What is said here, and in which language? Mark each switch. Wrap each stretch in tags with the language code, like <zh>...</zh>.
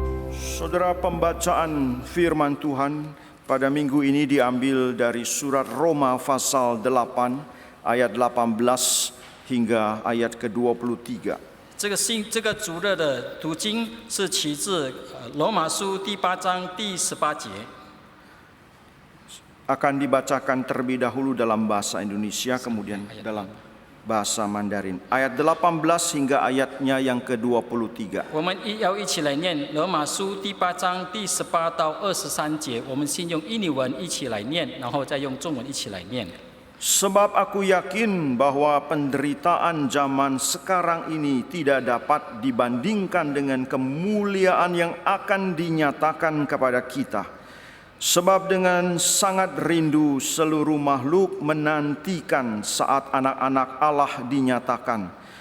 <id>Saudara, pembacaan firman Tuhan pada minggu ini diambil dari surat Roma pasal 8 ayat 18 hingga ayat ke-23.</id> <zh>这个主日的读经是取自罗马书第8章第18节。</zh> <id>Akan dibacakan terlebih dahulu dalam bahasa Indonesia, kemudian dalam bahasa Mandarin. Ayat 18 hingga ayatnya yang ke-23.</id> <zh>我们要一起来念罗马书第8章第18到23节。我们先用印尼文一起来念，然后再用中文一起来念。</zh> <id>Sebab aku yakin bahwa penderitaan zaman sekarang ini tidak dapat dibandingkan dengan kemuliaan yang akan dinyatakan kepada kita. Sebab dengan sangat rindu seluruh makhluk menantikan saat anak-anak Allah dinyatakan.</id>